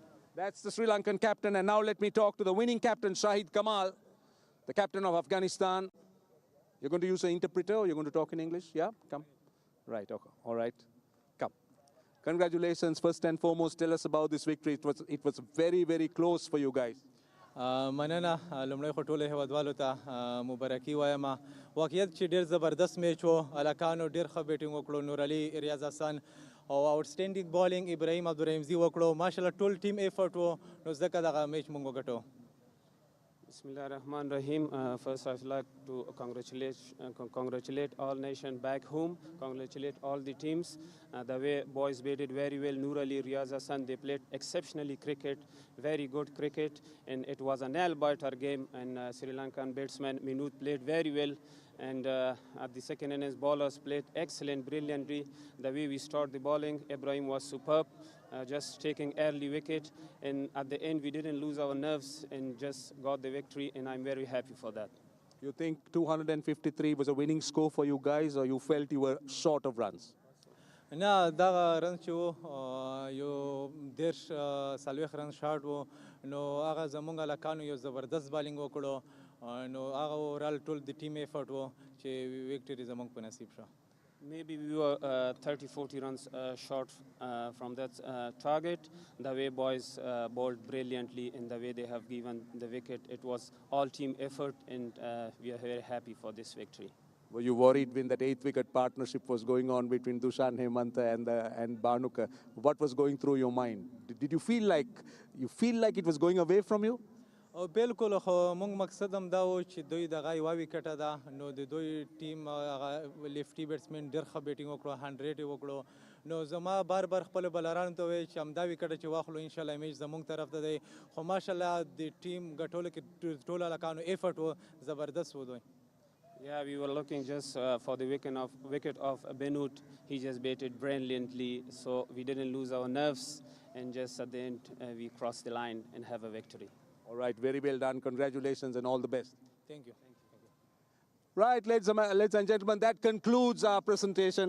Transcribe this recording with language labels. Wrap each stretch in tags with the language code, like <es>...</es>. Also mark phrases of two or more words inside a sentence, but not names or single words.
<en>That's the Sri Lankan captain. And now let me talk to the winning captain, Shahid Kamal, the captain of Afghanistan. You're going to use an interpreter or you're going to talk in English? Yeah, come. Right, okay. All right. Come. Congratulations. First and foremost, tell us about this victory. It was very, very close for you guys.</en> <ps>مننه لمړی خو ټولو هیوادوالو ته مبارکي وایم واقعیت چې ډېر زبردست میچ و هلکانو ډېر ښه بیټینګ وکړو نور علي ریاض حسن او</ps> <en>outstanding bowling</en> <ps>ابراهیم عبدالرحیمزي وکړو ماشاءالله ټول</ps> <en>team effort</en> <ps>و نو ځکه دغه میچ موږ وګټو</ps> <ar>بسم الله الرحمن الرحيم.</ar> <en>First, I'd like to congratulate all nation back home, congratulate all the teams. The way boys batted very well, Noor Ali, Riyaz Hassan, they played exceptionally cricket, very good cricket, and it was a nail-biter game, and Sri Lankan batsman Minut played very well. And at the second innings, bowlers played excellent, brilliantly. The way we started the bowling, Ibrahim was superb, just taking early wicket. And at the end, we didn't lose our nerves and just got the victory, and I'm very happy for that. You think 253 was a winning score for you guys, or you felt you were short of runs?</en> <ps>نه دغه رنز چې و یو دېرش څلوېښت</ps> <en>runs short</en> <ps>و نو هغه زموږ هلکانو یو زبردست بالینګ وکړو نو هغه اورال ټول د</ps> <en>team effort</en> <ps>و چې وکټري زموږ په نصیب شو</ps> <en>Maybe we were 30-40 runs short from that target. The way boys bowled brilliantly and the way they have given the wicket, it was all team effort, and we are very happy for this victory. Were you worried when that 8-wicket partnership was going on between Dushan Hemanta and Bhanuka? What was going through your mind? Did you feel like it was going away from you?</en> <ps>او بالکل خو موږ مقصد هم دا و چې دوی دغه یوه ویکټه ده نو د دوی ټیم هغه</ps> <en>lefty batsman</en> <ps>ډېر ښه بیټینګ وکړو 100 یې وکړو نو زما بار بار خپلو بلرانو ته وایي چې همدا ویکټه چې واخلو انشاءالله میچ زموږ طرف ته دی خو ماشاءالله د ټیم ګټلو کې ټولو هلکانو ایفرټ و زبردست و دوی</ps> <en>Yeah, we were looking just for the wicket of Benut. He just batted brilliantly, so we didn't lose our nerves, and just at the end we crossed the line and have a victory. All right, very well done. Congratulations and all the best. Thank you. Right, ladies and gentlemen, that concludes our presentation.</en>